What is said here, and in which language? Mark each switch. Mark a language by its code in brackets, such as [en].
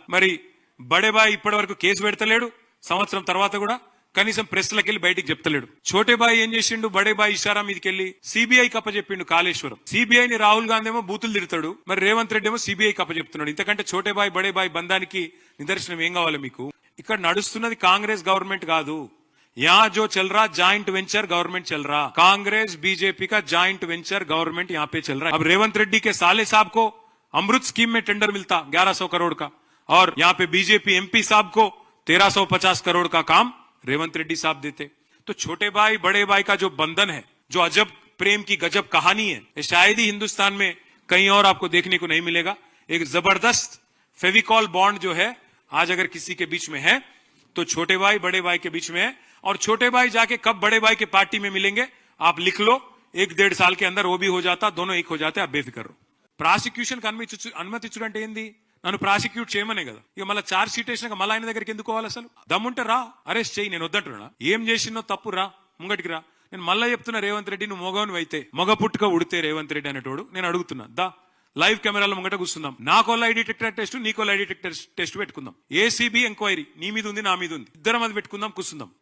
[te] మరి బడేబాయి ఇప్పటి వరకు కేసు పెడతలేడు, సంవత్సరం తర్వాత కూడా కనీసం ప్రెస్లకి వెళ్ళి బయటికి చెప్తలేడు. ఛోటేబాయి ఏం చేసిండు? బడేబాయి ఇషారా మీదకెళ్లి సిబిఐకి అప్పచెప్పిండు కాళేశ్వరం. సిబిఐని రాహుల్ గాంధీ ఏమో బూతులు తిడతాడు, మరి రేవంత్ రెడ్డి ఏమో సిబిఐకి అప్పచెప్తున్నాడు. ఇంతకంటే ఛోటేబాయి బడేబాయి బంధానికి నిదర్శనం ఏం కావాలి మీకు? ఇక్కడ నడుస్తున్నది కాంగ్రెస్ గవర్నమెంట్ కాదు, [hi] यहाँ जो चल रहा जॉइंट वेंचर गवर्नमेंट चल रहा, कांग्रेस बीजेपी का जॉइंट वेंचर गवर्नमेंट यहाँ पे चल रहा है. अब रेवंत रेड्डी के साले साहब को अमृत स्कीम में टेंडर मिलता 1100 करोड़ का, और यहाँ पे बीजेपी एमपी साहब को 1350 करोड़ का काम रेवंत रेड्डी साहब देते. तो छोटे भाई बड़े भाई का जो बंधन है, जो अजब प्रेम की गजब कहानी है, ये शायद ही हिंदुस्तान में कहीं और आपको देखने को नहीं मिलेगा. एक जबरदस्त फेविकॉल बॉन्ड जो है आज अगर किसी के बीच में है तो छोटे भाई बड़े भाई के बीच में है. और छोटे भाई जाके कब बड़े भाई के पार्टी में मिलेंगे आप लिख लो, 1-1.5 साल के अंदर वो भी हो जाता, दोनों एक हो जाते, आप बेफिक्र रहो. [te] ప్రాసిక్యూషన్ అనుమతి ఇచ్చుడంటే ఏంది? నన్ను ప్రాసిక్యూట్ చేయమనే కదా. ఇక మళ్ళీ చార్జ్ షీట్ వేసినాక మళ్ళీ ఆయన దగ్గరికి ఎందుకు పోవాలి? అసలు దమ్ముంటే రా, అరెస్ట్ చేయి, నేను వద్దంటున్నా. ఏం చేసినో తప్పు, రా ముంగటికి రా. నేను మళ్ళీ చెప్తున్నా, రేవంత్ రెడ్డి నువ్వు మొగవను అయితే, మగ పుట్టుక ఉడితే రేవంత్ రెడ్డి అనేటోడు, నేను అడుగుతున్నా, దా లైవ్ కెమెరాల ముంగట కూర్చుందాం, నాకో లై డిటెక్టర్ టెస్ట్, నీకో లై డిటెక్టర్ టెస్ట్ పెట్టుకుందాం, ఏసీబీ ఎంక్వైరీ నీ మీద ఉంది నా మీద ఉంది, ఇద్దరం అది పెట్టుకుందాం, కూర్చుందాం.